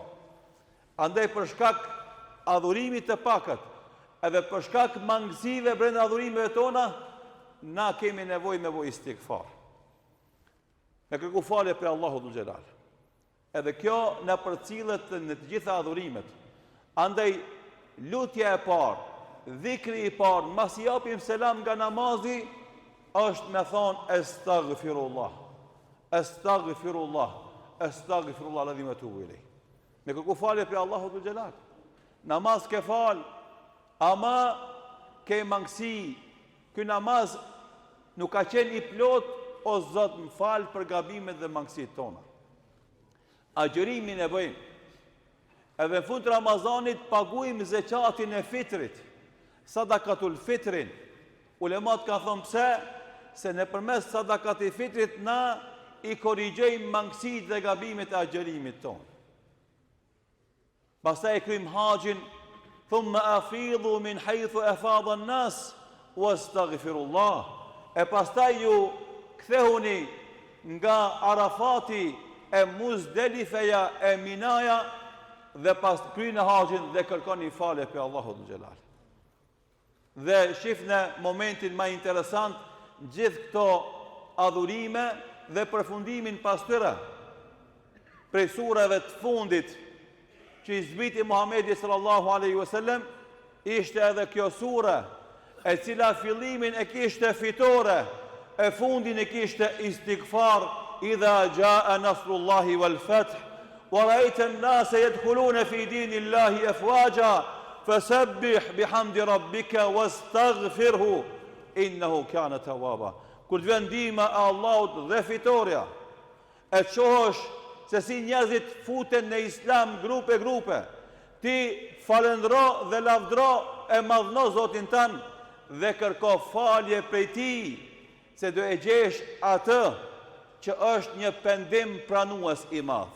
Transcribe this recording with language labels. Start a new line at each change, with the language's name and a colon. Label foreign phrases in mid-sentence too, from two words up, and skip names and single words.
Albanian: Andaj për shkak adhurimit të pakët, edhe për shkak mangësive brenda adhurimeve tona, na kemi nevojë me bo istighfar. Me kërku falje për Allahu Dhul Xhelal. Edhe kjo në përcillet në të gjitha adhurimet. Andaj lutja e parë, dhikri i parë, mas i japim selam nga namazi, është me thonë
Arabic: أستغفر الله، أستغفر الله، أستغفر الله الذي أتوب إليه.
Albanian: Me kërku falje për Allahu Dhul Xhelal. Namaz ke fal, ama ke mangësi. Ky namaz nuk ka qenë i plot, o Zot më fal për gabimet dhe mangësitë tona. Agjërimin e bëjmë. Edhe në fund të Ramazanit paguajmë zekatin e fitrit,
Arabic: صدقة الفطر.
Albanian: Ulemat ka thonë pse? Se nëpërmes sadakatit fitrit na i korrigjojmë mangësitë dhe gabimet e agjërimit tonë. Pastaj e kryjmë haxhin,
Arabic: ثم أفيضوا من حيث أفاض الناس واستغفروا الله.
Albanian: E pastaj ju kthehuni nga Arafati e Muzdelifeja e Minaja dhe pas kryjnë haxhin dhe kërkoni falje për Allahu Dhul Xhelal. Dhe shifni momentin më interesant gjithë këto adhurime dhe përfundimin pas tyre. Prej surave të fundit që i zbriti Muhamedi
Arabic: صلى الله عليه وسلم,
Albanian: ishte edhe kjo sure, e cila fillimin e kishte fitore, e fundin e kishte istighfar,
Arabic: إذا جاء نصر الله والفتح ورأيت الناس يدخلون في دين الله أفواجا فسبح بحمد ربك واستغفره إنه كان توابا.
Albanian: Kur të vjen ndihma e Allahut dhe fitoria, e shohësh se si njerëzit futen në islam grupe, ti falendro dhe lavdro e madhno Zotin tanë dhe kërko falje prej tij, se do e gjesh atë që është një pendim pranues i madh.